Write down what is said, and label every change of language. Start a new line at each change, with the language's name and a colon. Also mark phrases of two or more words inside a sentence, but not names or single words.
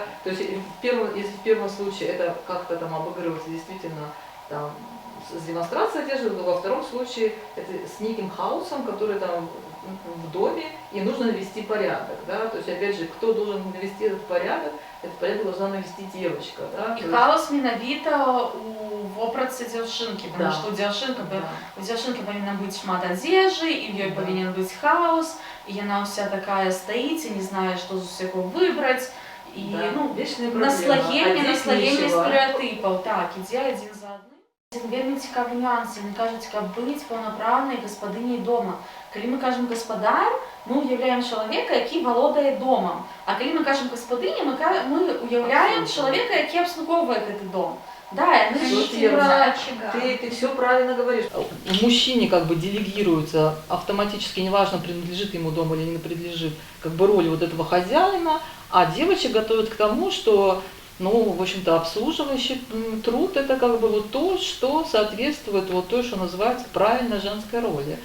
Russian: То есть если в первом случае это как-то там обыгрывается действительно там с демонстрацией одежды, то во втором случае это с неким хаосом, который там в доме, и нужно навести порядок, да. То есть опять же, кто должен навести этот порядок должна навести девочка, да.
Belarusian: І хаос менавіта у вопратцы дзяўчынкі,
Russian: потому Да.
Belarusian: что у дзяўчынкі
Russian: Да.
Belarusian: павінна быць шмат адзежы, і в ёй павінен быць хаос, і яна ўся такая стаіць і не знае, што з усяго выбраць. І
Russian: Да.
Belarusian: ну,
Russian: Вечная проблема.
Belarusian: наслаенне
Russian: Одеть нечего.
Belarusian: стэрэатыпаў, так, ідзе адзін за адным. Один вельмі цікавы нюанс, яны кажуць, каб быць паўнапраўнай гаспадыняй дома. Калі мы кажам гаспадар, мы уяўляем чалавека, які валодае домам. А калі мы кажам гаспадыня, мы уяўляем чалавека, які абслугоўвае гэты дом. Да, яны
Russian: Ты все правильно говоришь. Мужчине как бы делегируется автоматически, неважно, принадлежит ему дом или не принадлежит, как бы роль вот этого хозяина, а девочек готовят к тому, что, ну, в общем-то, обслуживающий труд – это как бы вот то, что соответствует вот той, что называется правильно женской роли.